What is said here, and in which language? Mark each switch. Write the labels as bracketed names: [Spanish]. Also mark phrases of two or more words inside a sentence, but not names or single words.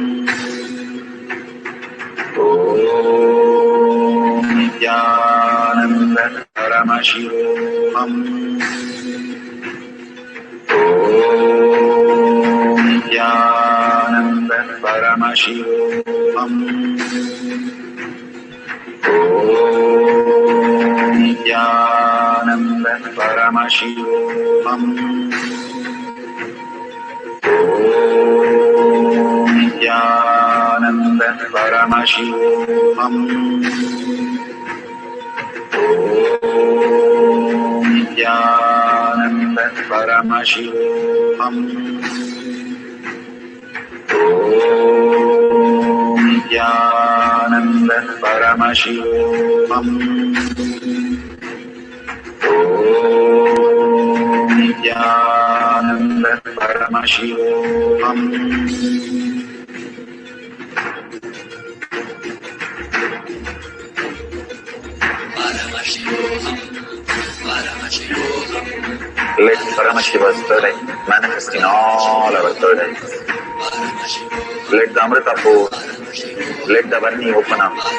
[Sanskrit] ओम् ज्ञानानन्द परमशिवम्. ओम् ज्ञानानन्द परमशिवम्. Om नित्यानन्द परमशिवोऽहम् नित्यानन्द परमशिवोऽहम् नित्यानन्द परमशिवोऽहम् नित्यानन्द परमशिवोऽहम् नित्यानन्द परमशिवोऽहम् [English] Let Paramashiva's third eye manifest in all our third eyes. Let the Amrita pour, let the Varni open up.